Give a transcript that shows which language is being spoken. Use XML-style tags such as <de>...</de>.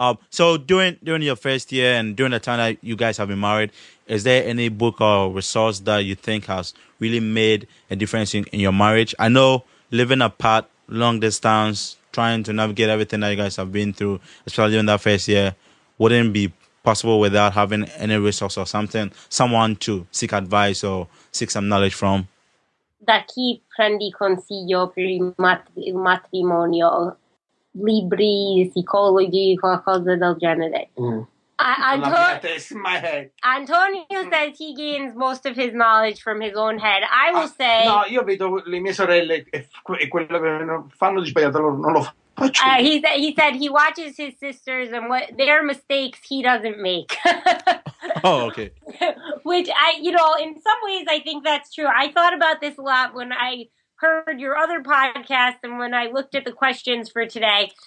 <en>So during your first year and during the time that you guys have been married, is there any book or resource that you think has really made a difference in your marriage? I know living apart, long distance, trying to navigate everything that you guys have been through, especially in that first year, wouldn't be possible without having any resource or someone to seek advice or seek some knowledge from.</en> <it>Da chi prendi consiglio per il matrimonio? Libri, psicologi, qualcosa del genere.</it> <en>My head. Antonio says he gains most of his knowledge from his own head. I will say...</en> <it>No, io vedo le mie sorelle e quello che fanno di sbagliato loro non lo faccio.</it> <en>He said he watches his sisters and what their mistakes he doesn't make. Oh, okay. Which in some ways I think that's true. I thought about this a lot when I heard your other podcast and when I looked at the questions for today.</en>